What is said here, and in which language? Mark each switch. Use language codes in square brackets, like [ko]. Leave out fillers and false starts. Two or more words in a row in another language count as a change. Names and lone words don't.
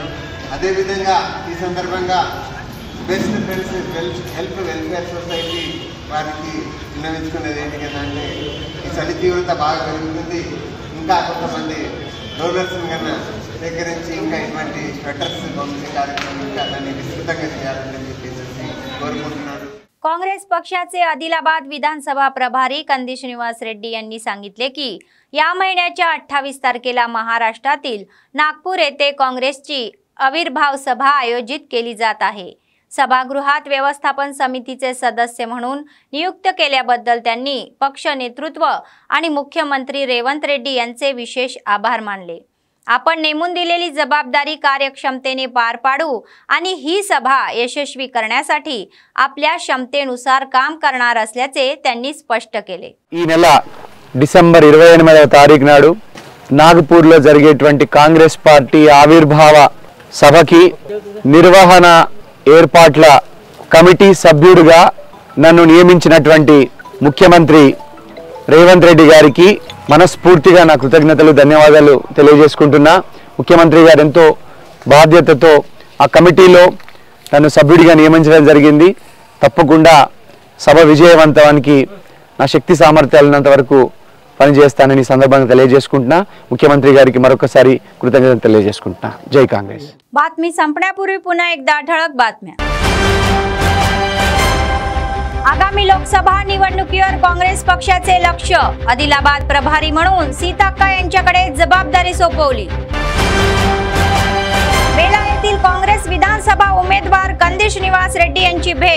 [te] అదేవిధంగా ఈ సందర్భంగా బెస్ట్ ఫ్రెండ్స్ వెల్ఫేర్ సొసైటీ వారికి విన్నవించుకునేది ఏంటి కదా అంటే ఈ చలి తీవ్రత బాగా పెరుగుతుంది, ఇంకా కొంతమంది డోనర్స్ని కన్నా సేకరించి ఇంకా ఇటువంటి స్వెటర్స్ పంపించే కార్యక్రమం ఇంకా దాన్ని విస్తృతంగా చేయాలని చెప్పేసి కోరుకుంటున్నాను। [mr] काँग्रेस पक्षाचे आदिलाबाद विधानसभा प्रभारी कंदी श्रीनिवास रेड्डी यांनी सांगितले की या महिन्याच्या 28 तारखेला महाराष्ट्रातील नागपूर येथे काँग्रेसची आविर्भाव सभा आयोजित केली जात आहे। सभागृहात व्यवस्थापन समितीचे सदस्य म्हणून नियुक्त केल्याबद्दल त्यांनी पक्ष नेतृत्व आणि मुख्यमंत्री रेवंत रेड्डी यांचे विशेष आभार मानले। आपण नेमून दिलेली जबाबदारी कार्यक्षमतेने पार पाडू आणि ही सभा यशस्वी करण्यासाठी आपल्या क्षमतेनुसार काम करणार असल्याचे त्यांनी स्पष्ट केले। [te] ఈ నెల డిసెంబర్ 28వ తారీఖు నాడు నాగపూర్లో జరిగేటువంటి కాంగ్రెస్ పార్టీ ఆవిర్భావ సభకి నిర్వహణ ఏర్పాట్ల కమిటీ సభ్యుడిగా నన్ను నియమించినటువంటి ముఖ్యమంత్రి రేవంత్ రెడ్డి గారికి మనస్ఫూర్తిగా నా కృతజ్ఞతలు ధన్యవాదాలు తెలియజేసుకుంటున్నా. ముఖ్యమంత్రి గారు ఎంతో బాధ్యతతో ఆ కమిటీలో నన్ను సభ్యుడిగా నియమించడం జరిగింది. తప్పకుండా సభ విజయవంతానికి నా శక్తి సామర్థ్యాలున్నంత వరకు పనిచేస్తానని సందర్భంగా తెలియజేసుకుంటున్నా. मुख्यमंत्री गाరికి మరొకసారి కృతజ్ఞతలు తెలియజేసుకుంటున్నా. [mr] जय काँग्रेस. बातमी संपण्यापूर्वी पुन्हा एकदा ठळक बातम्या. आगामी लोकसभा निवडणुकीवर काँग्रेस पक्षाचे लक्ष. आदिलाबाद प्रभारी म्हणून सीताक्का यांच्याकडे जबाबदारी सोपवली. बेला येथील काँग्रेस विधानसभा उमेदवार कंदिश निवास रेड्डी यांची भेट.